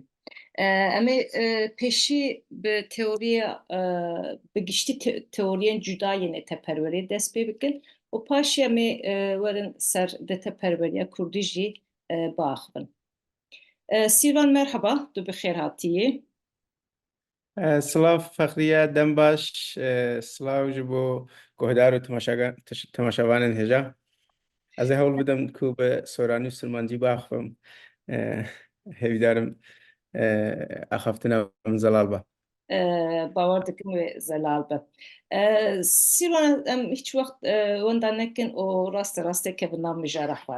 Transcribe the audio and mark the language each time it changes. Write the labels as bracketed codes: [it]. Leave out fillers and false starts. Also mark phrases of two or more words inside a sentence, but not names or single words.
[ku] Em ê pêşî bi teoriya bi giştî teoriyên cudayê neteperweriyê dest pê bikin û paşê em ê werin ser neteperweriya Kurdî jî biaxivin. Sîrvan merhaba, tu bi xêr hatiyê. سلااف فەخریە دەم باش سلااو ji bo guhdar û temaşevanên hêja. Ez ê hewl bidim ku bi soranî û silmancî biaxivim. Hêvîdarim axaftina min zelal be. Bawer dikim wê zelal be. Sîrvan em hiç wext wenda nekin û rastê kevin nav mijara xwe.